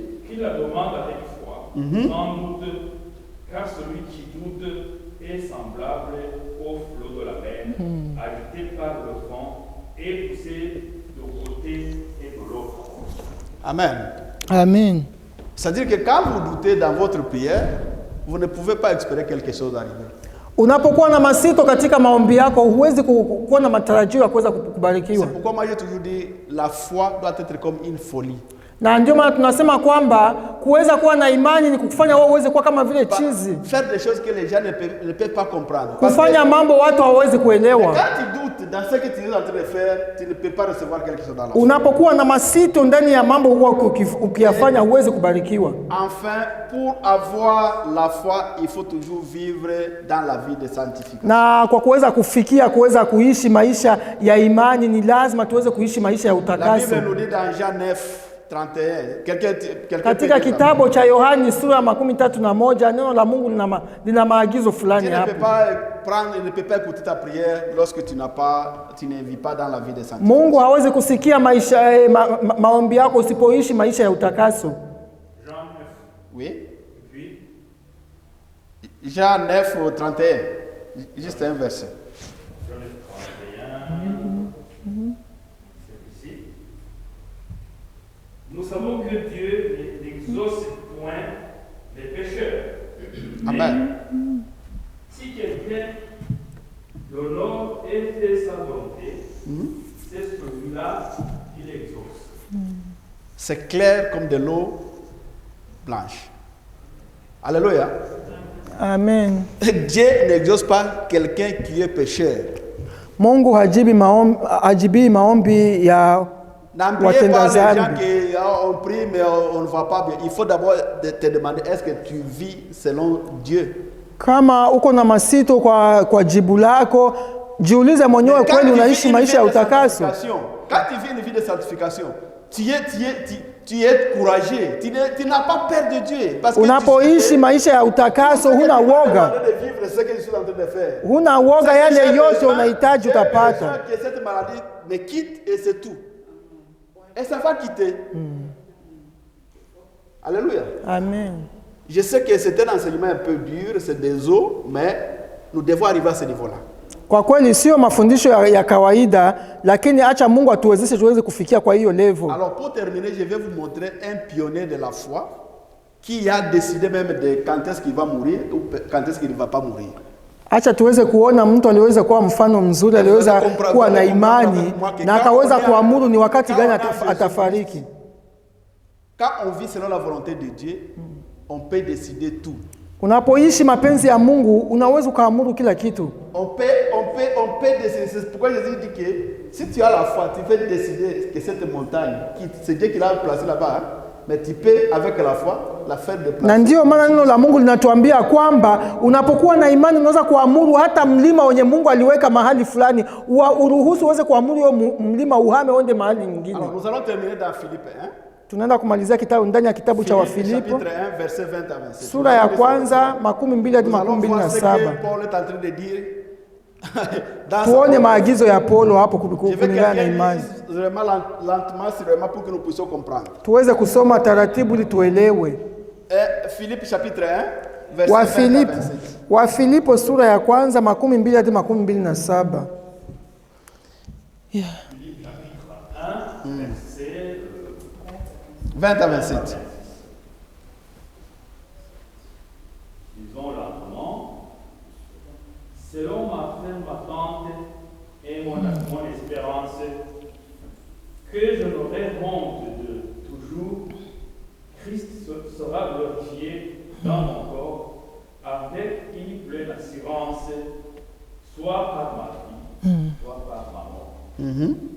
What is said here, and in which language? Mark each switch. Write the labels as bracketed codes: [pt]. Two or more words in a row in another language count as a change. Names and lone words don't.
[fr] Qu'il la demande avec foi, sans doute, car celui qui doute est semblable au flot de la mer, agité par le vent et poussé de côté et de l'autre. Amen. Amen. C'est-à-dire que quand vous doutez dans votre prière, vous ne pouvez pas espérer quelque chose d'arriver. [sw] Unapokuwa na masito katika maombi yako, huwezi kuwa na matarajio ya kuweza kubarikiwa. [fr] C'est pourquoi moi j'ai toujours dit la foi doit être comme une folie. [sw] Na ndio maana tunasema kwamba kuweza kuwa na imani ni kufanya wewe uweze kuwa kama vile chizi, [fr] Faire des choses que les gens ne peuvent pas comprendre. Parce que [sw] kufanya mambo watu hawawezi kuelewa. [fr] quand tu doutes dans ce que tu es en train de faire, tu ne peux pas recevoir quelque chose dans la vie. [sw] Unapokuwa na masito ndani ya mambo huwa ukiyafanya huwezi kubarikiwa. [fr] Enfin, pour avoir la foi, il faut toujours vivre dans la vie de sanctification. [sw] Na kwa kuweza kuweza kuishi maisha ya imani ni lazima tuweze kuishi maisha ya [fr] La [sw] utakaso. [fr] Bible nous dit dans Jean 9:31. Quelqu'un [sw] Katika kitabu cha Yohani sura ya 31 neno la Mungu lina maagizo fulani [fr] Tu ne [sw] hapo. [fr] peux pas prendre, il ne peut pas écouter ta prière lorsque tu ne vis pas dans la vie de sanctification. [sw] Mungu hawezi kusikia maombi yako usipoishi maisha ya utakaso. [fr] Jean 9, Oui. puis Jean 9:31. Juste un verset. Jean 9, 31, c'est ici. Nous savons que Dieu n'exauce point les pécheurs. Amen. Si quelqu'un l'honore et fait sa volonté, c'est celui-là qui l'exauce. C'est clair comme de l'eau blanche. Alléluia. Amen. Dieu n'exauce pas quelqu'un qui est pécheur. [sw] Mungu hajibii maombi ya [fr] N'embrouillez [sw] watenda [fr] pas les gens [sw] dhambi. [fr] qui on prie mais on ne va pas bien. Il faut d'abord te demander est-ce que tu vis selon Dieu. [sw] Kama uko na masito kwa jibu lako, jiulize mwenyewe [fr] Quand [sw] kweli [fr] tu [sw] unaishi [fr] vis une [sw] maisha ya [fr] vie de [sw] utakaso. [fr] sanctification, quand tu vis une vie de sanctification, tu es courageux, tu n'as pas peur de Dieu. Parce que [sw] Unapoishi maisha ya utakaso huna woga. [fr] de vivre ce que je suis en train de faire. [sw] Huna woga, [fr] J'ai [sw] yale yote [fr] besoin- [sw] unahitaji [fr] j'ai besoin [sw] utapata. [fr] que cette maladie me quitte et c'est tout. Et ça va quitter. Alléluia. Amen. Je sais que c'est un enseignement un peu dur, c'est des eaux, mais nous devons arriver à ce niveau-là. [sw] Kwa kweli sio mafundisho ya kawaida, lakini acha Mungu atuwezeshe tuweze kufikia kwa hiyo level. [fr] Alors pour terminer, je vais vous montrer un pionnier de la foi qui a décidé même de quand est-ce qu'il va mourir ou quand est-ce qu'il ne va pas mourir. [sw] Acha tuweze kuona mtu aliweza kuwa mfano mzuri, aliweza kuwa na imani na akaweza kuamuru ni wakati gani atafariki. [fr] Quand on vit selon la volonté de Dieu, on peut décider tout. [sw] Unapoishi mapenzi ya Mungu, unaweza kuamuru kila kitu. [fr] On peut décider. C'est pourquoi Jésus dit que si tu as la foi, tu peux décider que cette montagne, c'est Dieu qui l'a placée là-bas, hein, mais tu peux avec la foi la faire déplacer. [sw] Na ndio maana neno la Mungu linatuambia kwamba unapokuwa na imani unaweza kuamuru hata mlima wenye Mungu aliweka mahali fulani, uruhusu uweze kuamuru hiyo mlima uhame uende mahali nyingine. [fr] Alors nous allons terminer dans Philippe 1. [sw] Tunaenda kumalizia kitabu ndani ya kitabu cha Wafilipo [fr] Chapitre 1, verset 20 à 27. [sw] sura ya kwanza 12 hadi [fr] Nous allons voir ce [sw] 27. [fr] que Paul est en train de dire. Dans sa [sw] Tuone [fr] parole. [sw] maagizo ya Paulo hapo [fr] Je veux [sw] kulingana na [fr] quelqu'un [sw] imani. [fr] lise vraiment lentement, sérieusement, pour que nous puissions comprendre. [sw] Tuweze kusoma taratibu ili tuelewe. [fr] Philippe chapitre 1, verset 20 à 27. [sw] Wafilipo sura ya kwanza 12 hadi 27. [fr] Philippe chapitre 1, verset 20 à 27. disons lentement, selon ma ferme attente et mon espérance, que je n'aurai honte de toujours, Christ sera glorifié dans mon corps avec une pleine assurance, soit par ma vie, soit par ma mort.